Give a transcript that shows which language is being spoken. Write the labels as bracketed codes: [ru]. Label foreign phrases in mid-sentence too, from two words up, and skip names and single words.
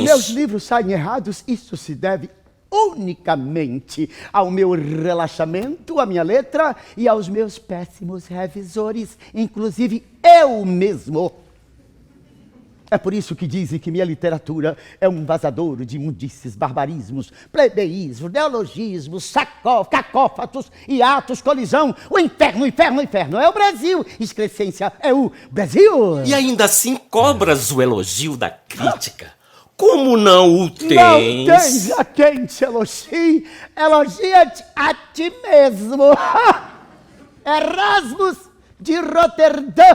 [pt] Meus livros saem errados, isso se deve unicamente ao meu relaxamento, à minha letra e aos meus péssimos revisores, inclusive eu mesmo. É por isso que dizem que minha literatura é um vazadouro de imundícies, barbarismos, plebeísmo, neologismos, cacófatos, hiatos, colisão. O inferno, inferno, inferno é o Brasil. Excrescência é o Brasil. E ainda assim cobras o elogio da crítica. Como não o tens? Não tens a quem te elogie, elogia-te a ti mesmo. Erasmus de Roterdã.